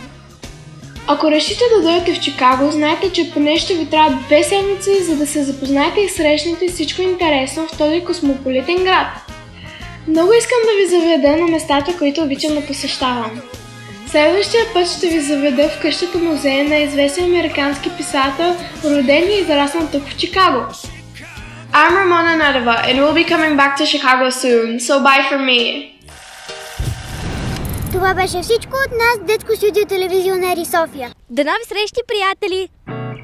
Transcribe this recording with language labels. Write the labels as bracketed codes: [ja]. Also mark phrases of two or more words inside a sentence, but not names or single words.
[bg] Ако решите да дойдете в Чикаго, знайте, че поне ще ви трябва 2 седмици, за да се запознаете и срещнете всичко интересно в този космополитен град. Много искам да ви заведа на местата, които обичам да посещавам. Следващия път ще ви заведа в къщата музея на известен американски писател, роден и израснал тук в Чикаго. [en] I'm Ramona Nadeva and we'll be coming back to Chicago soon, so bye from me! [bg] Това беше всичко от нас, Детско студио Телевизионери София. До нови срещи, приятели!